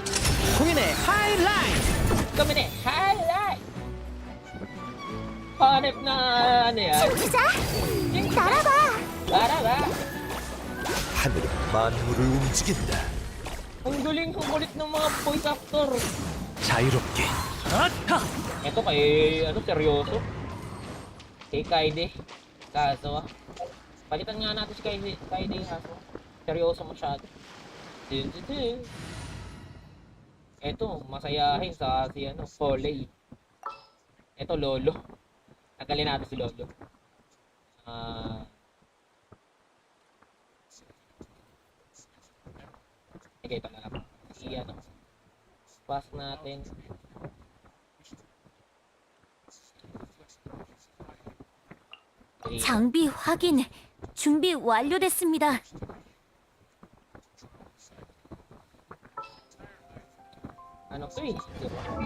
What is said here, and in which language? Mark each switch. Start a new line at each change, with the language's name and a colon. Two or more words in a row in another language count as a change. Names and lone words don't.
Korean: 공연의 highlight!
Filipino: highlight! Hanep na ano yan?
Korean: 따라가! 하늘은 만물을 움직인다.
Filipino: Ang galing, ang kulit ng mga
English: voice actor.
Korean: 자유롭게.
Filipino: Ito kay, ano, seryoso. Kay Kaide. Kaso, palitan nga natin si Kaide, kaso. Seryoso masyado. Ito, masayahin sa si, ano, Foley. Ito, Lolo. Tagalin natin si Lolo. Sige, ito na lang. Si, ano, pass natin.
Korean: 장비 확인. 준비 완료됐습니다.
Filipino: Ano to eh? Diba?